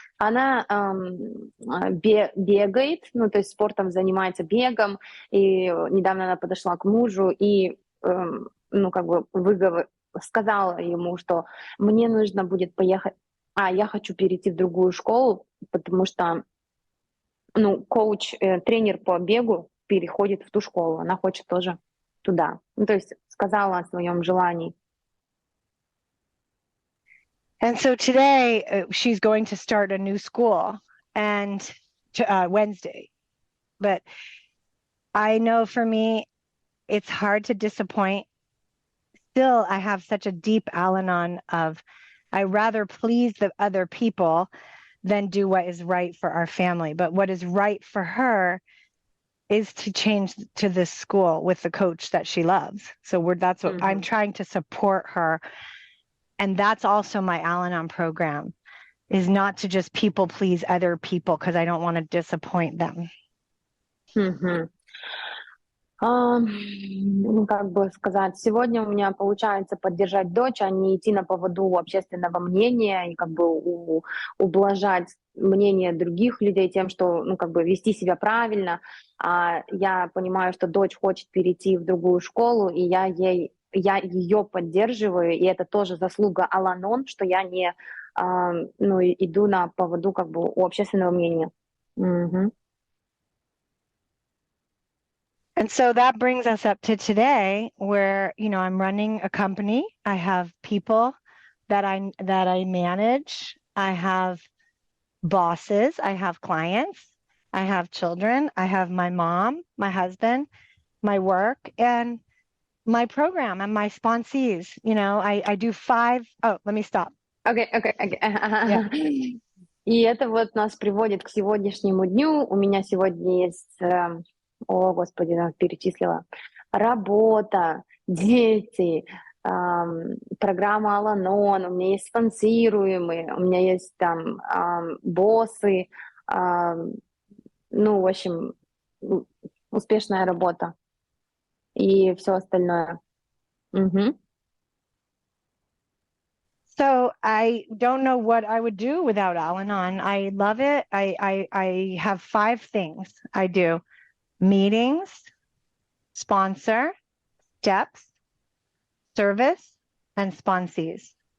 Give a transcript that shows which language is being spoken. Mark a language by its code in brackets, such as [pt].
[ru] Она бегает, ну, то есть спортом занимается, бегом, и недавно она подошла к мужу и, ну, как бы сказала ему, что мне нужно будет поехать, я хочу перейти в другую школу, потому что, ну, коуч, тренер по бегу переходит в ту школу, она хочет тоже туда. Ну, то есть сказала о своем желании. [en] And so today she's going to start a new school and Wednesday. But I know for me, it's hard to disappoint. Still, I have such a deep Al-Anon of I rather please the other people than do what is right for our family. But what is right for her is to change to this school with the coach that she loves. So that's what I'm trying to support her. And that's also my Al-Anon program, is not to just people please other people because I don't want to disappoint them. [ru] Ну, как бы сказать, сегодня у меня получается поддержать дочь, а не идти на поводу общественного мнения и как бы ублажать мнение других людей тем, что, ну, как бы вести себя правильно. Я понимаю, что дочь хочет перейти в другую школу, и я ей я ее поддерживаю, и это тоже заслуга Ал-Анон, что я не иду на поводу как бы у общественного мнения. Мгм. [en] And so that brings us up to today where, I'm running a company. I have people that I manage. I have bosses. I have clients. I have children. I have my mom, my husband, my work, and my program and my sponsees. I do 5. Oh, let me stop. [ru] Окей. [en] Yeah. [ru] И это вот нас приводит к сегодняшнему дню. У меня сегодня есть, о господи, я перечислила, работа, дети, программа Ал-Анон, у меня есть спонсируемые, у меня есть там боссы, в общем, успешная работа и все остальное. Мгм. [en] So I don't know what I would do without Al-Anon. I love it. I have 5 things I do: meetings, sponsor, steps, service, and sponsees.